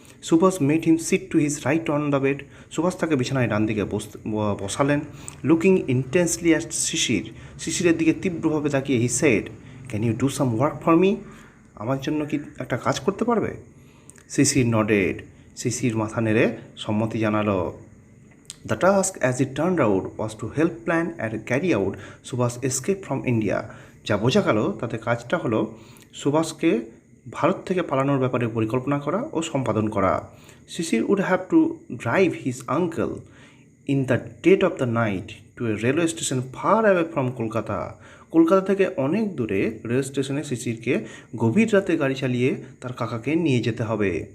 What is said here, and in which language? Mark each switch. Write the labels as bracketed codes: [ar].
[en] Subhash made him sit to his right on the bed, [bn] Subhash তাকে বিছানায় ডান দিকে বসালেন। [en] looking intensely at শিশিরের [bn] দিকে তীব্রভাবে তাকিয়ে [en] He said, can you do some work for me? [bn] আমার জন্য কি একটা কাজ করতে পারবে? শিশির নডেড, শিশির মাথা নেড়ে সম্মতি জানালো। [en] The task, as it turned out, was to help plan and carry out Subhas' escape from India. [bn] যা বোঝা গেল তাতে কাজটা হলো সুভাষকে ভারত থেকে পালানোর ব্যাপারে পরিকল্পনা করা ও সম্পাদন করা। [en] Shishir would have to drive his uncle in the dead of the night to a railway station far away from Kolkata. [bn] Kolkata থেকে অনেক দূরে রেল স্টেশনে শিশিরকে গভীর রাতে গাড়ি চালিয়ে তার কাকাকে নিয়ে যেতে হবে।